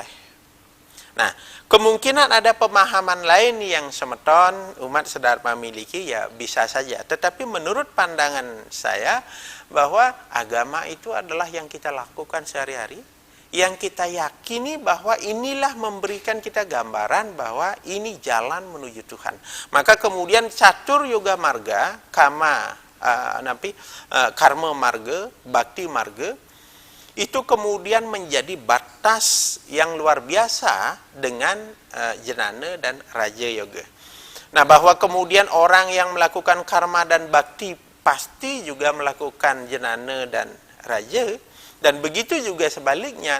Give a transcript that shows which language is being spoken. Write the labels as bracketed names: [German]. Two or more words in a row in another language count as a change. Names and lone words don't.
[Indonesian] Nah, kemungkinan ada pemahaman lain yang semeton umat sedang memiliki, ya bisa saja. Tetapi menurut pandangan saya, bahwa agama itu adalah yang kita lakukan sehari-hari, yang kita yakini bahwa inilah memberikan kita gambaran bahwa ini jalan menuju Tuhan. Maka kemudian catur yoga marga, karma marga, bakti marga, itu kemudian menjadi batas yang luar biasa dengan jnana dan raja yoga. Nah, bahwa kemudian orang yang melakukan karma dan bakti pasti juga melakukan jnana dan raja, dan begitu juga sebaliknya.